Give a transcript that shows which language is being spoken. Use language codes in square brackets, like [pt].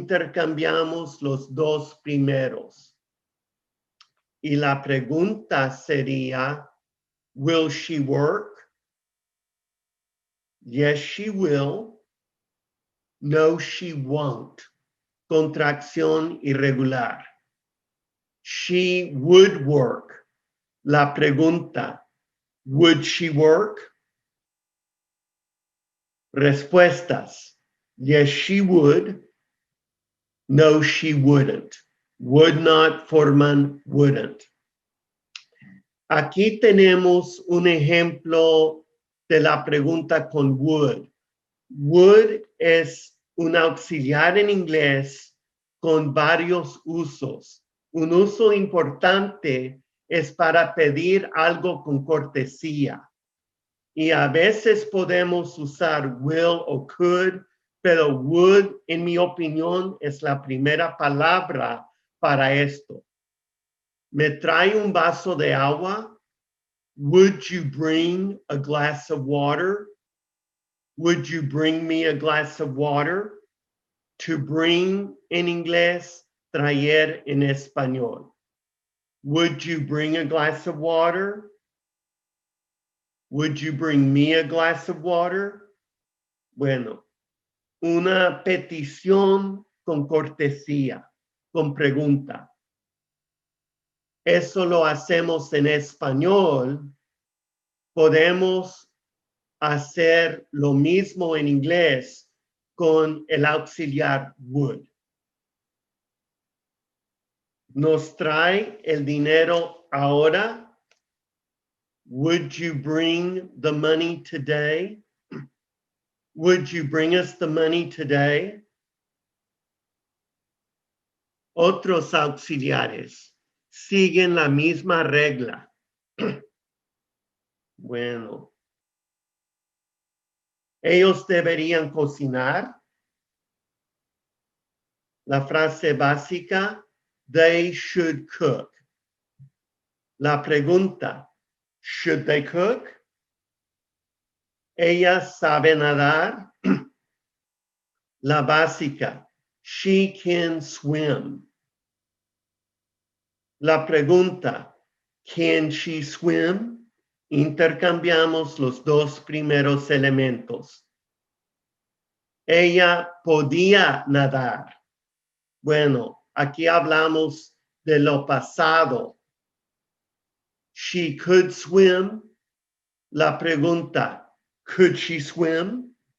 [es] Intercambiamos los dos primeros. Y la pregunta sería, [en] will she work? Yes, she will. No, she won't. [es] Contracción irregular. [en] She would work. [es] La pregunta, [en] would she work? [es] Respuestas, [en] yes, she would. No, she wouldn't. Would not [es] forman [en] wouldn't. [es] Aquí tenemos un ejemplo de la pregunta con would. Would es un auxiliar en inglés con varios usos. Un uso importante es para pedir algo con cortesía. Y a veces podemos usar will o could, pero would, en mi opinión, es la primera palabra para esto. ¿Me trae un vaso de agua? [en] Would you bring a glass of water? Would you bring me a glass of water? [es] To bring en inglés, traer en español. [en] Would you bring a glass of water? Would you bring me a glass of water? [es] Bueno, una petición con cortesía, con pregunta. Eso lo hacemos en español. Podemos hacer lo mismo en inglés con el auxiliar would. Nos trae el dinero ahora. [en] Would you bring the money today? Would you bring us the money today? [es] Otros auxiliares siguen la misma regla. Bueno, ellos deberían cocinar. La frase básica, [en] they should cook. [es] La pregunta, [en] should they cook? [es] Ella sabe nadar. La básica, [en] she can swim. [es] La pregunta, [en] can she swim? [es] Intercambiamos los dos primeros elementos. Ella podía nadar. Bueno, aquí hablamos de lo pasado. [en] She could swim. [es] La pregunta, [en] could she swim?